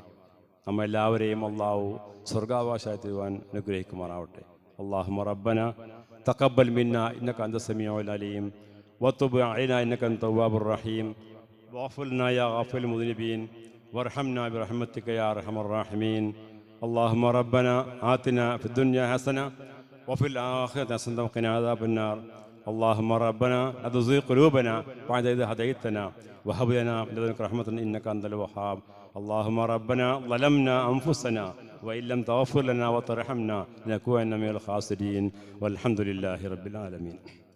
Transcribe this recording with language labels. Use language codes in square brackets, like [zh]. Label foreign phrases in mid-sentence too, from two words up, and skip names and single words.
[ml] നമ്മെല്ലാവരെയും അല്ലാഹു സ്വർഗാവകാശത്തിരുവാൻ അനുഗ്രഹിക്കുമാറാവട്ടെ. [ar] اللهم ربنا تقبل منا إنك أنت السميع العليم وتب علينا إنك أنت التواب الرحيم واغفر لنا يا غافر المذنبين وارحمنا برحمتك يا أرحم الراحمين. اللهم ربنا آتنا في الدنيا حسنة وفي الآخرة حسنة وقنا عذاب النار. اللهم ربنا لا تزغ قلوبنا بعد إذ هديتنا وهب لنا من لدنك رحمة إنك أنت الوهاب. اللهم ربنا ظلمنا أنفسنا وإن لم تغفر لنا وترحمنا لنكونن من الخاسرين والحمد لله رب العالمين.